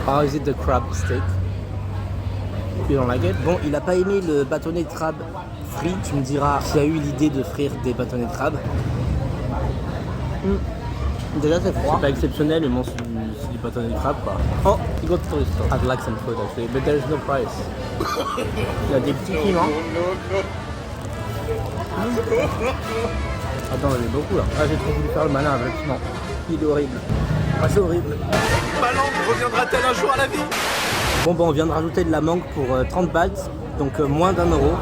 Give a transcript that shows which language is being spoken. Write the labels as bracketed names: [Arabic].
[English] How is it the crab steak? You don't like it? [French] Bon, il a pas aimé le bâtonnet de crabe frit. Tu me diras qui a eu l'idée de frire des bâtonnets de crabe. Déjà c'est froid. C'est pas exceptionnel, mais bon, c'est du bâtonnet de crabe quoi. [English] Oh, you got to store. I'd like some food actually, but there's no price. [French] Il y a des petits piments. Attends, j'en ai beaucoup là. Ah, j'ai trop voulu faire le malin avec le piment. Il est horrible. Ah, c'est horrible. Ma langue reviendra-t-elle un jour à la vie? Bon, on vient de rajouter de la mangue pour 30 bahts, donc moins d'1 euro.